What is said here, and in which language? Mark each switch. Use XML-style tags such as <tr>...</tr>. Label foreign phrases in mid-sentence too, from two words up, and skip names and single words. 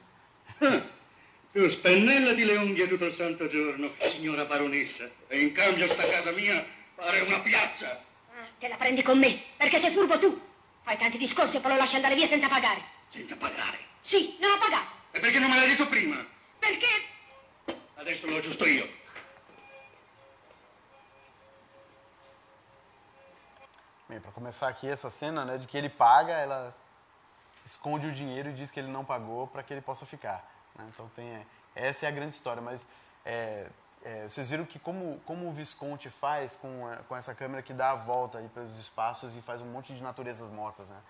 <it>Tu spennellati le unghie tutto il santo giorno, signora baronessa, e in cambio sta casa mia pare una piazza. Ah, te la prendi con me, perché sei furbo tu. Fai tanti discorsi e poi lo lasci andare via senza pagare. Senza pagare? Sì, non ho pagato. E perché non me l'hai detto prima? Perché? Adesso lo aggiusto io.</it> <pt>Bem, para começar aqui essa cena, né, de que ele paga, ela esconde o dinheiro e diz que ele não pagou para que ele possa ficar. Né? Então essa é a grande história. Mas vocês viram que como o Visconti faz com essa câmera que dá a volta aí pelos espaços e faz um monte de naturezas mortas, né?</pt>